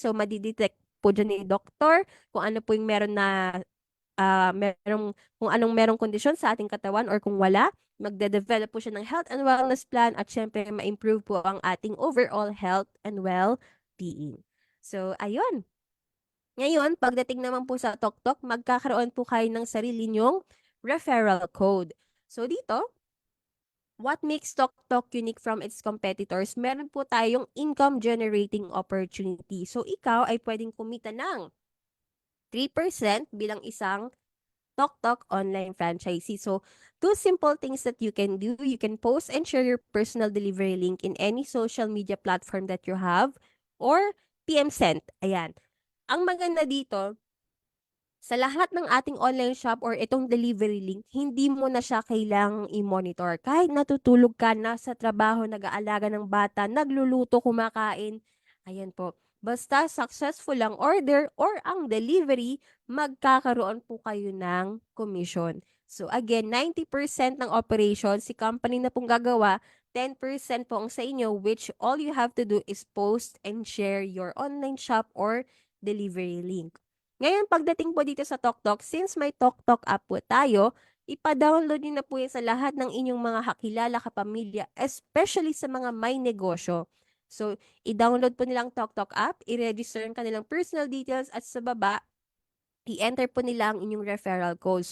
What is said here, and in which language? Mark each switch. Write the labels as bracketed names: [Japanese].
[Filipino] So, madidetect po dyan ni doktor kung ano po yung meron na kung anong merong kondisyon sa ating katawan or kung wala, magde-develop po siya ng health and wellness plan at syempre ma-improve po ang ating overall health and well-being. So, ayun. Ngayon, pagdating naman po sa TokTok, magkakaroon po kayo ng sarili nyong referral code. So, dito, [English] what makes TokTok unique from its competitors? [Filipino] Meron po tayong income generating opportunity. So, ikaw ay pwedeng kumita ng 3% bilang isang TokTok online franchisee. [English] So, two simple things that you can do. You can post and share your personal delivery link in any social media platform that you have or PM send. Ayan. [Filipino] Ang maganda dito, sa lahat ng ating online shop or itong delivery link, hindi mo na siya kailangang i-monitor. Kahit natutulog ka, nasa trabaho, nag-aalaga ng bata, nagluluto, kumakain, ayan po. Basta successful ang order or ang delivery, magkakaroon po kayo ng commission. [English] So again, 90% ng operation, [Filipino] si company na pong gagawa, 10% po ang sa inyo, [English] which all you have to do is post and share your online shop or delivery link. [Filipino] Ngayon, pagdating po dito sa TokTok, since may TokTok app po tayo, ipa-download niyo na po yan sa lahat ng inyong mga kakilala, kapamilya, especially sa mga may negosyo. So, i-download po nilang TokTok app, i-register ang kanilang personal details at sa baba, i-enter po nila ang inyong referral code.